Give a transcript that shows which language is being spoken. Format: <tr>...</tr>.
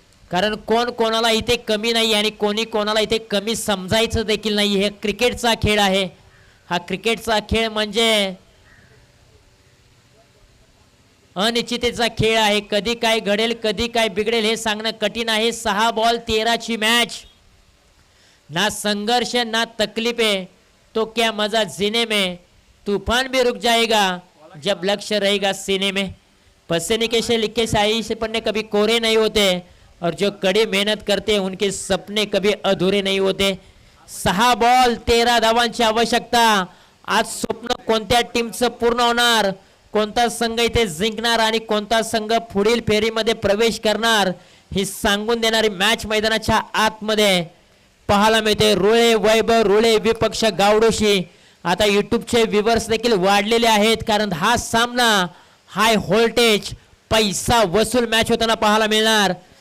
<mr>कारण कोण कोणाला इथे कमी नाही आणि कोणी कोणाला इथे कमी समजायचं देखील नाही. हे क्रिकेटचा खेळ आहे. हा क्रिकेटचा खेळ म्हणजे अनिश्चिततेचा खेळ आहे. कधी काय घडेल कधी काय बिघडेल हे सांगणं कठीण आहे. 6 बॉल 13 ची मॅच.</mr> <hi>ना संघर्ष ना तकलीफे, तो क्या मजा जीने में. तूफान भी रुक जाएगा जब लक्ष्य रहेगा सीने में. पसीने के लिखे शाही से पढ़ने कभी कोरे नहीं होते और जो कड़ी मेहनत करते हैं उनके सपने कभी अधूरे नहीं होते.</hi> <mr>6 बॉल 13 धावांची आवश्यकता. आज स्वप्न कोणत्या टीमचं पूर्ण होणार, कोणता संघ इथे जिंकणार आणि कोणता संघ पुढील फेरीमध्ये प्रवेश करणार हे सांगून देणारी मॅच मैदानाच्या आतमध्ये पाहायला मिळते. रुळे वैभव रुळे विपक्ष गावडोशी. आता यूट्यूबचे व्ह्यूअर्स देखील वाढलेले आहेत कारण हा सामना हाय व्होल्टेज पैसा वसूल मॅच होताना पाहायला मिळणार.</mr>